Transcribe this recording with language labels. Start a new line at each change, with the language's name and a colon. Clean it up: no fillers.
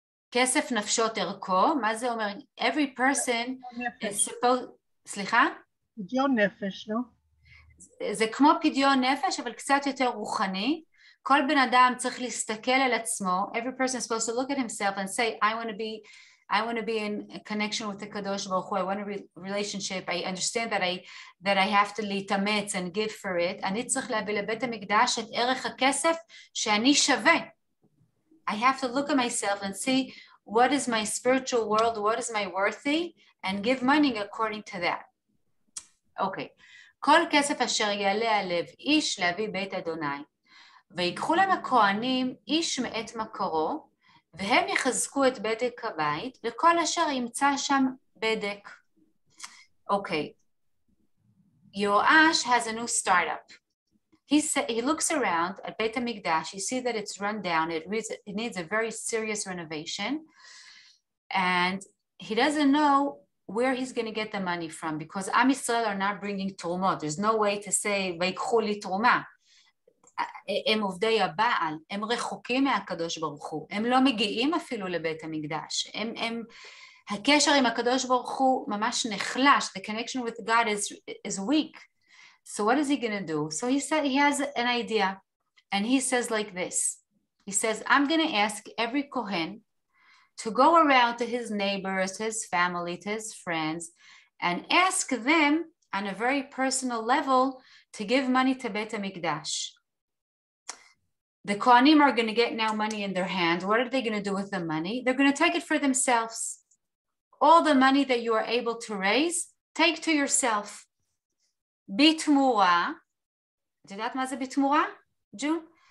Hebrew: כסף נפשות ערכו, מה זה אומר?
English: Every person is supposed,
Hebrew: סליחה? פדיון נפש, לא? זה כמו פדיון נפש, אבל קצת יותר רוחני. כל בן אדם צריך להסתכל על עצמו.
English: Every person is supposed to look at himself and say, I want to be in a connection with the Kadosh Baruch Hu. I want a relationship. I understand that I have to להתאמץ and give for it.
Hebrew: אני צריך להביא לבית המקדש את ערך הכסף שאני שווה.
English: I have to look at myself and see what is my spiritual world, what is my worthy, and give money according to that. Okay.
Hebrew: כל כסף אשר יעלה על לב איש להביא בית אדוני. ויקחו להם הכהנים איש מאת מקורו, והם יחזקו את בדק הבית, וכל אשר ימצא שם בדק.
English: Okay. Yoash has a new startup. He looks around at Beit HaMikdash, he sees that it's run down, it needs a very serious renovation, and he doesn't know where he's going to get the money from, because Am Yisrael are not bringing trumot. There's no way to say,
Hebrew: ויקחו לי תרומה. הם עובדי הבעל, הם רחוקים מהקדוש ברוך הוא, הם לא מגיעים אפילו לבית המקדש, הקשר עם הקדוש ברוך הוא ממש נחלש,
English: the connection with God is weak. So what is he going to do? So he said he has an idea, and he says like this. He says, I'm going to ask every Kohen to go around to his neighbors, to his family, to his friends, and ask them on a very personal level to give money to Beit HaMikdash. The Kohanim are going to get now money in their hand. What are they going to do with the money? They're going to take it for themselves. All the money that you are able to raise, take to yourself.
Hebrew: בתמורה, את יודעת מה זה בתמורה, June?